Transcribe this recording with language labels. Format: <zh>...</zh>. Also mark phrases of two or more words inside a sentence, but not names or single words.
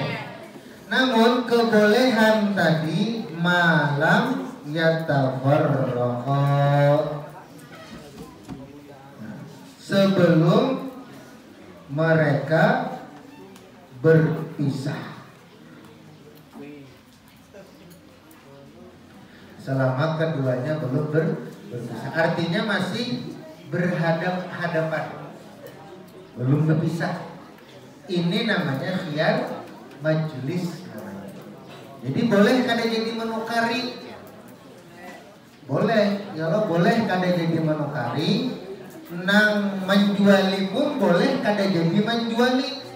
<id>Namun kebolehan tadi malam yatafarraqa, sebelum mereka berpisah. Selama keduanya belum berpisah, artinya masih berhadap-hadapan, belum berpisah. Ini namanya khiyar majlis.</id> <bjn>Jadi boleh kada jadi menukari, boleh. Kalau boleh kada jadi menukari, nang menjuali pun boleh kada jadi menjuali.</bjn>